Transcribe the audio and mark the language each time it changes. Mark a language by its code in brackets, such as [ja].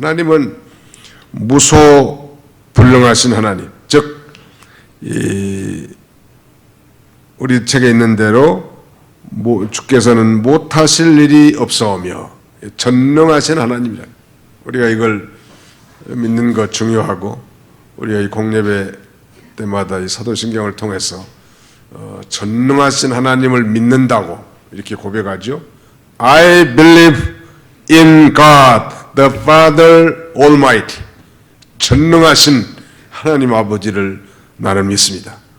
[ko] 하나님은 무소불능하신 하나님, 즉 우리 책에 있는 대로 주께서는 못하실 일이 없사오며 전능하신 하나님이라. 우리가 이걸 믿는 것 중요하고, 우리가 이 공예배 때마다 이 사도신경을 통해서 전능하신 하나님을 믿는다고 이렇게 고백하죠. [en] I believe in God, the Father Almighty. [ko] 전능하신 하나님 아버지를 나는 믿습니다.